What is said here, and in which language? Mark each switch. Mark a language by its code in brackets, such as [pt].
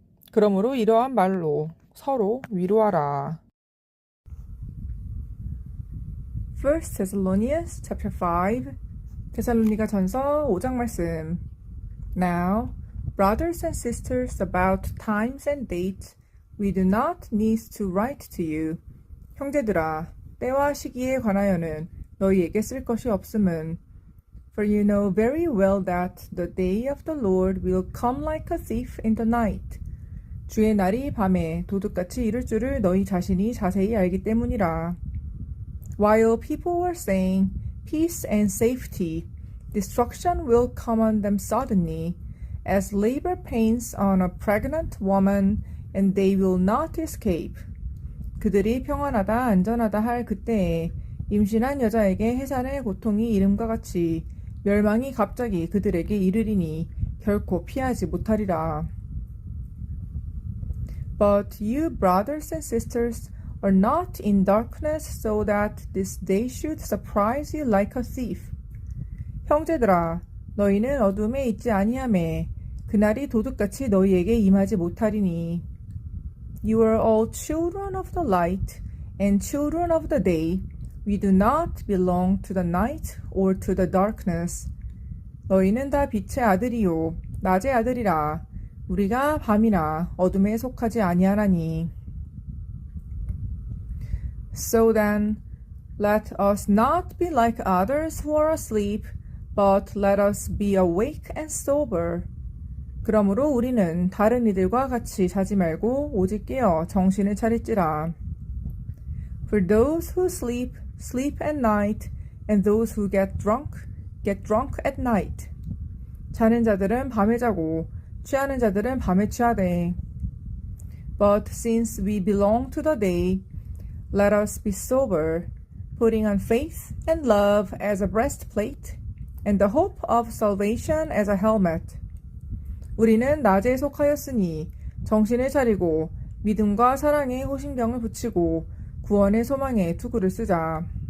[ko] 그러므로 이러한 말로 서로 위로하라. [en] 1 Thessalonians chapter 5 [ko] 데살로니가 전서 5장 말씀. [en] Now, brothers and sisters, about times and dates, we do not need to write to you. [ko] 형제들아, 때와 시기에 관하여는 너희에게 쓸 것이 없음은 [en] For you know very well that the day of the Lord will come like a thief in the night. [ko] 주의 날이 밤에 도둑같이 이를 줄을 너희 자신이 자세히 알기 때문이라. [en] While people were saying peace and safety, destruction will come on them suddenly, as labor pains on a pregnant woman, and they will not escape. [ko] 그들이 평안하다 안전하다 할 그때에 임신한 여자에게 해산의 고통이 이름과 같이 멸망이 갑자기 그들에게 이르리니 결코 피하지 못하리라. [en] But you brothers and sisters are not in darkness so that this day should surprise you like a thief. [ko] 형제들아 너희는 어둠에 있지 아니하매 그날이 도둑같이 너희에게 임하지 못하리니. [en] You are all children of the light and children of the day. We do not belong to the night or to the darkness. [ko] 너희는 다 빛의 아들이요 낮의 아들이라. 우리가 밤이나 어둠에 속하지 아니하나니. [en] So then, let us not be like others who are asleep, but let us be awake and sober. [ko] 그러므로 우리는 다른 이들과 같이 자지 말고 오직 깨어 정신을 차릴지라. [en] For those who sleep, sleep at night, and those who get drunk at night. [ko] 자는 자들은 밤에 자고 취하는 자들은 밤에 취하되. [en] But since we belong to the day, let us be sober, putting on faith and love as a breastplate, and the hope of salvation as a helmet. [ko] 우리는 낮에 속하였으니 정신을 차리고 믿음과 사랑에 호심병을 붙이고 구원의 소망에 투구를 쓰자.